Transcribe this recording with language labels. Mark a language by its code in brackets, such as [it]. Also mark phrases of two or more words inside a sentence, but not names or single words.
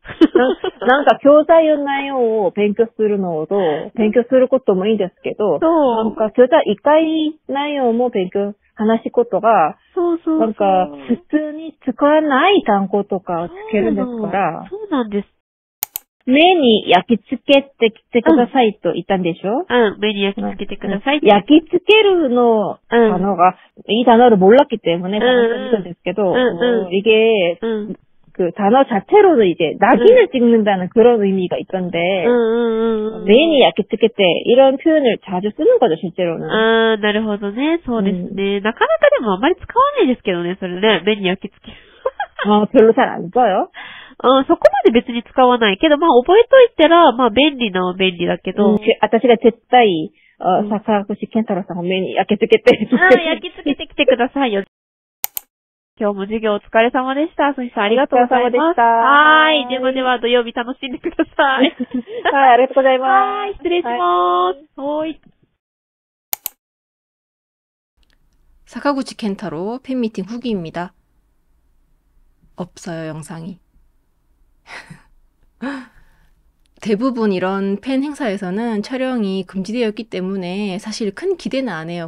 [ja] なんか教材の内容を勉強するのと、勉強することもいいんですけど、なんか教材一回内容も話すことが、なんか普通に使わない単語とかをつけるんですから。そうなんです。目に焼き付けてきてくださいと言ったんでしょ？目に焼き付けてください。焼き付けるの [ko] 단어가 이 단어를 몰랐기 때문에 생각했던 [ja] ですけど, [ko] 이게 그 단어 자체로도 이제 낙인을 찍는다는 그런 의미가 있던데, 메인이 야키츠케테 이런 표현을 자주 쓰는 거죠, 실제로는. [ja] なるほどね。そうですね。なかなかでもあんまり使わないですけどね、それね。目に焼き付ける。 [ko] 별로 잘 안 써요? [ja] そこまで別に使わないけど、まあ覚えといたら、まあ便利だけど。私が絶対、坂口健太郎さんを目に焼き付けて。焼き付けてきてくださいよ。今日も授業お疲れ様でした。そしてありがとうございます。はい。では土曜日楽しんでください。はい、ありがとうございます。はい、失礼します。はい。 [ko] 사카구치 켄타로 팬미팅 후기입니다. 없어요, 영상이. 대부분 이런 팬 행사에서는 촬영이 금지되어 있기 때문에 사실 큰 기대는 안 해요.